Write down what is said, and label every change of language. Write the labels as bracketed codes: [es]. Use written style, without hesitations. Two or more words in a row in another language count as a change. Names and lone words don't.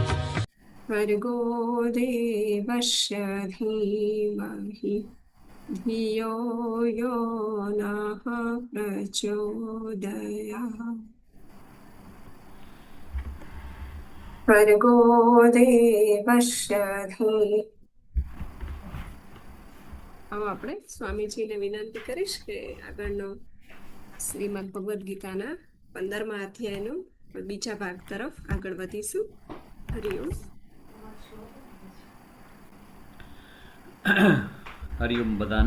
[sa] भर्गो देवस्य धीमहि धियो यो नः प्रचोदयात्। भर्गो देवस्य धी [gu] હવે આપણે સ્વામીજીને વિનંતી કરીશ કે આગળનો શ્રીમદ ભગવદ્ ગીતાના 15મા અધ્યાયનો બીજા ભાગ તરફ આગળ વધીશું. હરિઓમ. હરિઓમ બધાને.